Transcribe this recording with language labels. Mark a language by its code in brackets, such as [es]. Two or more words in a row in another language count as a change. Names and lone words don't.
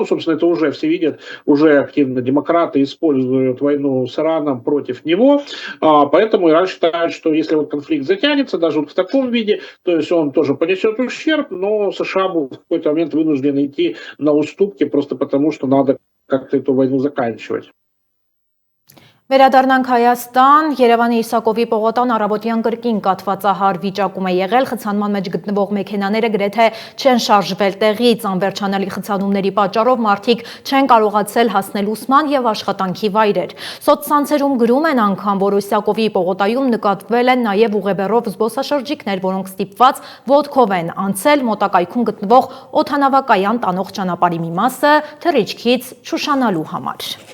[ru] Собственно, это уже все видят, уже активно демократы используют войну с Ираном против него. Поэтому Иран считает, что если вот конфликт затянется, даже вот в таком виде, то есть он тоже понесет ущерб, но США будут в какой-то момент вынуждены идти на уступки просто потому, что надо как-то эту войну заканчивать. [hy] Վերադառնանք Հայաստան, Երևանի Իսակովի պողոտան առավոտյան կրկին կաթվածահար վիճակում է եղել, խցանման մեջ գտնվող մեքենաները գրեթե չեն շարժվել տեղից, անվերջանալի խցանումների պատճառով մարդիկ չեն կարողացել հասնել ուսման եւ աշխատանքի վայրեր։ Սոցցանցերում գրում են անգամ, որ Իսակովի պողոտայում նկատվել են նաեւ ուղեբեռով զբոսաշրջիկներ, որոնք ստիպված ոտքով են անցել մոտակայքում գտնվող օդանավակայան տանող ճանապարհի մի մասը թռիչքից չուշանալու համար։